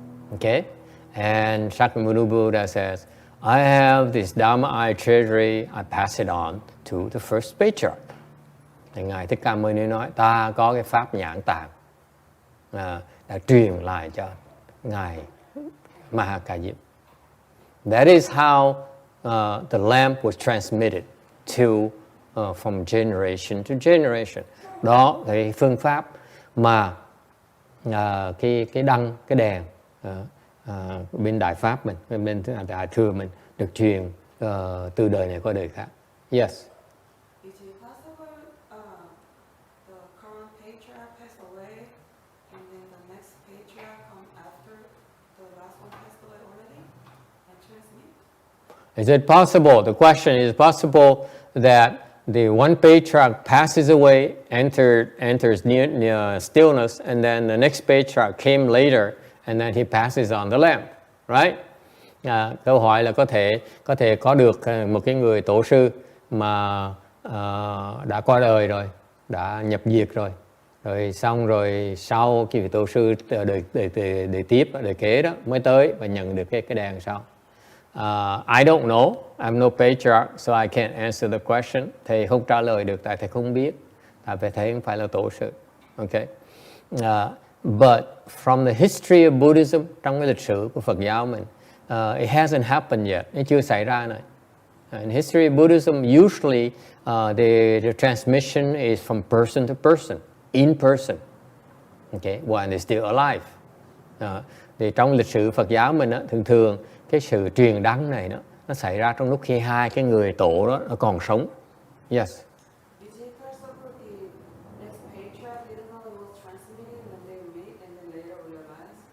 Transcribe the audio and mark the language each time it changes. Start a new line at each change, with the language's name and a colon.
English: Okay, and Shakyamuni Buddha says, I have this Dharma eye treasury, I pass it on to the first patriarch.
Vietnamese: Thì ngài Thích Ca Mâu Ni nói, ta có cái pháp nhãn tạng đã truyền lại cho ngài Mahakadiếp.
English: That is how the lamp was transmitted to from generation to generation.
Vietnamese: Đó là cái phương pháp mà cái đăng, cái đèn bên Đại Pháp mình, bên Đại Thừa mình được truyền từ đời này qua đời khác.
English: Yes. Is it possible the current patriarch passed away and then the next patriarch come after the last one passed away already and transmit? Is it possible? The question is possible that the one patriarch passes away, enters near stillness, and then the next patriarch came later, and then he passes on the lamp, right?
Vietnamese: Câu hỏi là có thể có được một cái người tổ sư mà đã qua đời rồi, đã nhập diệt rồi xong rồi sau cái vị tổ sư đời tiếp, đời kế đó mới tới và nhận được cái đèn sau.
English: I don't know. I'm no patriarch, so I can't answer the question.
Vietnamese: Thầy không trả lời được tại thầy không biết. Tại vì thầy không phải là tổ sư. Okay.
English: But from the history of Buddhism,
Vietnamese: trong cái lịch sử của Phật giáo mình,
English: it hasn't happened yet.
Vietnamese: Nó chưa xảy ra nữa.
English: In history of Buddhism, usually the transmission is from person to person, in person. Okay, when they're still alive.
Vietnamese: Thì trong lịch sử Phật giáo mình thường cái sự truyền đăng này nó xảy ra trong lúc khi hai cái người tổ đó nó còn sống.
English: Yes. Is it possible the next patriarch didn't know it was transmitting when they meet and then later realize?